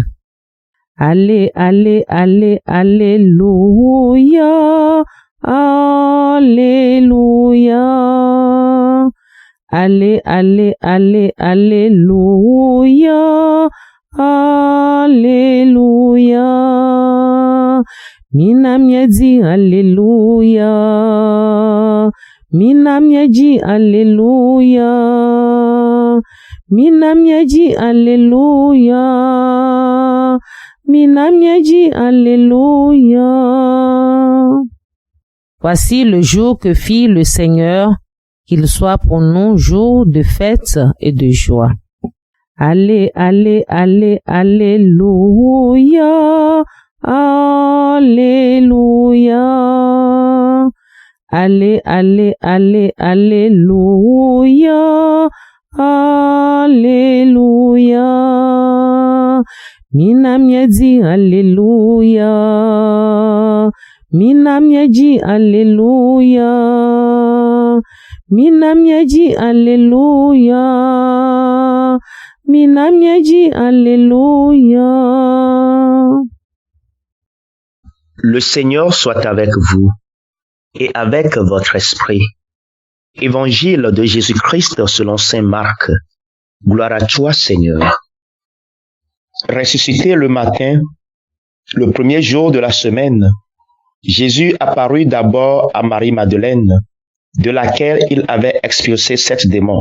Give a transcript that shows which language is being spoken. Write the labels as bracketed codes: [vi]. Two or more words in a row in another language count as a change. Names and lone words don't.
[fr] Allez, allez, allez, alléluia, alléluia. Allez, allez, allez, alléluia, alléluia. [ee] Mina miedi alléluia. Mina miedi alléluia. Mina miedi alléluia. Mina miedi alléluia. [fr] Voici le jour que fit le Seigneur, qu'il soit pour nous jour de fête et de joie. Allez, allez, allez, alléluia, alléluia. Allez, allez, allez, alléluia, alléluia. [ee] Mina miedi alléluia. Mina miedi alléluia. Mina miedi alléluia. Mina miedi alléluia. [fr] Le Seigneur soit avec vous et avec votre esprit. Évangile de Jésus-Christ selon saint Marc. Gloire à toi, Seigneur. Ressuscité le matin, le premier jour de la semaine, Jésus apparut d'abord à Marie-Madeleine, de laquelle il avait expulsé 7 démons.